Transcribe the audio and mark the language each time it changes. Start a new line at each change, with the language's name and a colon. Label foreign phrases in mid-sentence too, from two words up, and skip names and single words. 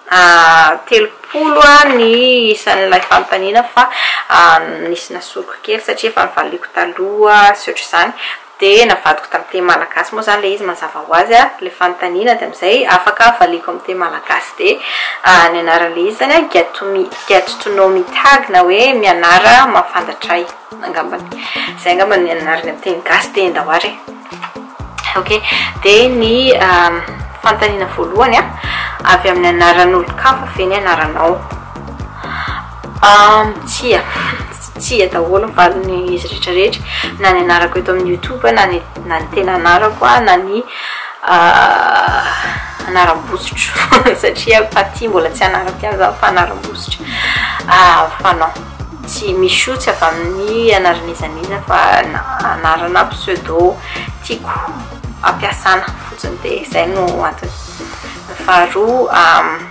Malagasy: 30 ny isan'ilay fanontaniana fa nisy nasoroko kely satria efa nivaliko taloha sy ohatr'izany dia navadiko tamin'ny teny malagasy moa zany le izy mazava ho azy le fanontaniana dia amin'izay afaka valiko amin'ny teny malagasy dia ny anaran'le izy zany
English: get to know me tag
Malagasy: na hoe mianara mafantatra angambany izay angambany ny anarany amin'ny teny gasy dia endahoary ok dia ny fanontaniana voalohany avy amin'ny anaran'olo-kafa ve ny anaranao tsia daholo mivaliny izy rehetrarehetra na ny anarako eto amin'ny YouTube na ny tena anarako na ny anaram-bosotro satria paty mbola tsy anarako ihany zao fa anaram-bosotro fa non tsy misy tsy avy amin'ny anaran'izaniza fa anarana pseudo tiako ampiasana fotsiny dia izay no antony faharoa